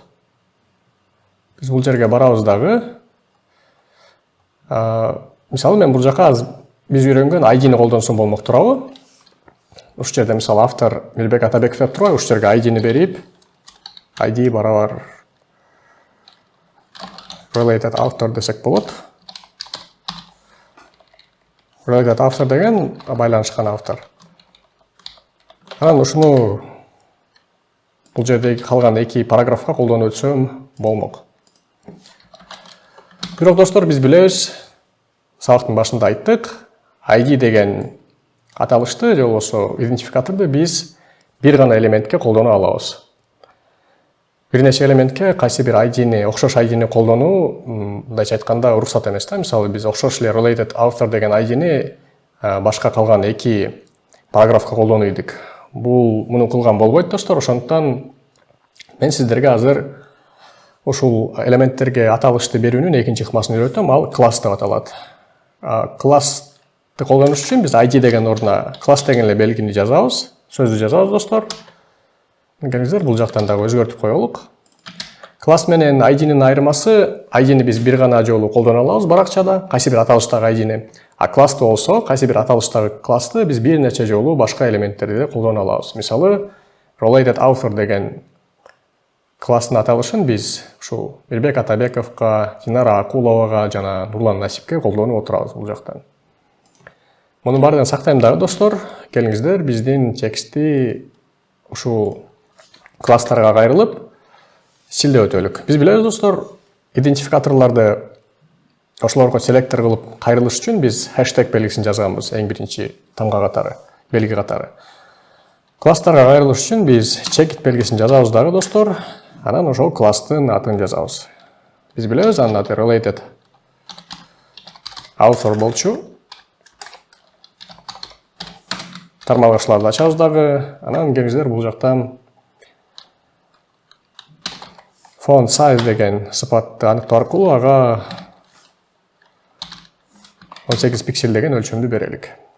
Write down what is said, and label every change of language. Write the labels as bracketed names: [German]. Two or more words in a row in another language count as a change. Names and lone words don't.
[Kyrgyz] Биз бул жерге барабыз дагы. Мисалы мен бул жака биз үйрөнгөн ID-ни колдонсом болмок турабы? Ушул жерде мисалы автор Мирбек Атабеков деп турбайбы? Ушул жерге ID-ни берип, ID барабар [English] related author [Kyrgyz] десек болот. [English] Related author [Kyrgyz] деген байланышкан автор. Анан ушуну бул жердеги калган эки параграфка колдонуп өтсөм болмок. Бирок, достор, биз билебиз, сабактын башында айттык, ID деген аталышты же болбосо идентификаторду биз бир гана элементке колдоно алабыз. Бир нече элементке кайсы бир ID-ни, окшош ID-ни колдонуу, мындайча айтканда, уруксат эмес да. Мисалы, биз окшош эле [English] related author [Kyrgyz] деген ID-ни башка калган эки параграфка колдонуу идик. Муну кылган болбойт, достор. Ошондуктан мен сиздерге азыр ушул элементтерге аталышты берүүнүн экинчи ыкмасын үйрөтөм. Ал класс деп аталат. Классты колдонуш үчүн биз ID деген ордуна класс деген эле белгини жазабыз, сөздү жазабыз, достор. Келиңиздер, бул жактан дагы өзгөртүп коелук. Класс менен ID-нин айырмасы, ID-ни биз бир гана жолу колдоно алабыз баракчада, кайсы бир аталыштагы ID-ни. А классты болсо, кайсы бир аталыштагы классты биз бир нече жолу башка элементтерди колдоно алабыз. Мисалы, [English] related author [Kyrgyz] деген класстын аталышын биз ушул Мирбек Атабековго, Динара Акуловага жана Нурлан Насипке колдонуп отурабыз бул жактан. Мунун баардыгын сактайм дагы, достор. Келиңиздер, биздин текстти ушул класстарга кайрылып стилдеп өтөлүк. Биз билебиз, достор, идентификаторлорду ошолорго селектор кылып кайрылыш үчүн биз хэштег белгисин жазганбыз эң биринчи тамга катары, белги катары. Класстарга кайрылыш үчүн биз чекит белгисин жазабыз дагы, достор. Анан ошол класстын атын жазабыз. Биз билебиз, анын аты [English] related author [Kyrgyz] болчу. Тармалгычларды ачабыз дагы. Анан келиңиздер, бул жактан [English] font size [Kyrgyz] деген сыпатты аныктоо аркылуу ага 18 пиксель деген өлчөмдү берелик.